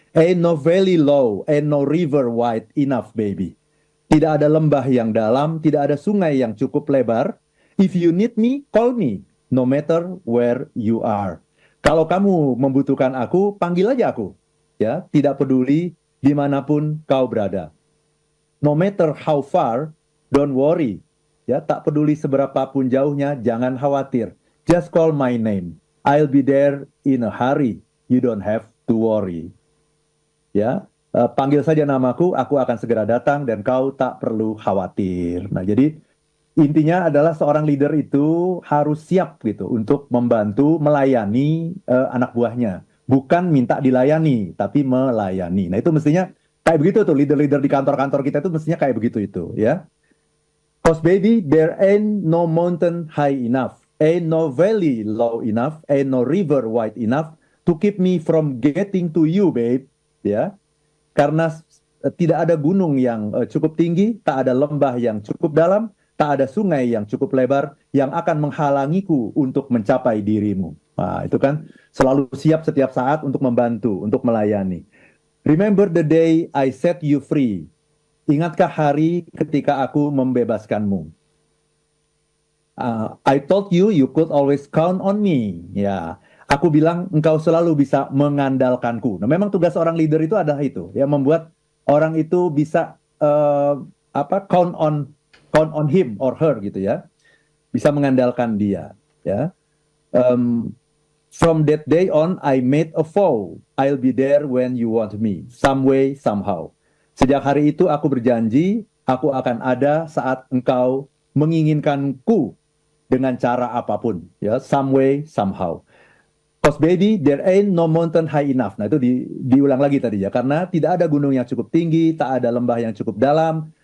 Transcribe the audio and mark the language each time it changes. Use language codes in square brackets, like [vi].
[en] Ain't no valley low, ain't no river wide enough baby. [id] Tidak ada lembah yang dalam, tidak ada sungai yang cukup lebar. [en] If you need me, call me, no matter where you are. [id] Kalau kamu membutuhkan aku, panggil aja aku. Ya, tidak peduli dimanapun kau berada. [en] No matter how far, don't worry. [id] Ya, tak peduli seberapa pun jauhnya, jangan khawatir. [en] Just call my name. I'll be there in a hurry. You don't have to worry. [id] Ya, panggil saja namaku, aku akan segera datang dan kau tak perlu khawatir. Nah, jadi intinya adalah seorang leader itu harus siap gitu untuk membantu melayani anak buahnya, bukan minta dilayani, tapi melayani. Nah, itu mestinya kayak begitu tuh leader-leader di kantor-kantor kita itu mestinya kayak begitu itu, ya. [en] Cause baby, there ain't no mountain high enough, ain't no valley low enough, ain't no river wide enough to keep me from getting to you, babe. [id] Ya, karena tidak ada gunung yang cukup tinggi, tak ada lembah yang cukup dalam, tak ada sungai yang cukup lebar yang akan menghalangiku untuk mencapai dirimu. Nah, itu kan selalu siap setiap saat untuk membantu, untuk melayani. [en] Remember the day I set you free. [id] Ingatkah hari ketika aku membebaskanmu? [en] I told you you could always count on me. [id] Ya, aku bilang engkau selalu bisa mengandalkanku. Nah, memang tugas seorang leader itu adalah itu, ya, membuat orang itu bisa [en] count on him or her [id] gitu ya, bisa mengandalkan dia. [en] Ya, Um, from that day on, I made a vow. I'll be there when you want me, some way, somehow. [id] Sejak hari itu aku berjanji, aku akan ada saat engkau menginginkanku dengan cara apapun, ya, [en] some way, somehow. Cause baby, there ain't no mountain high enough. [id] Nah, itu diulang lagi tadi ya, karena tidak ada gunung yang cukup tinggi, tak ada lembah yang cukup dalam,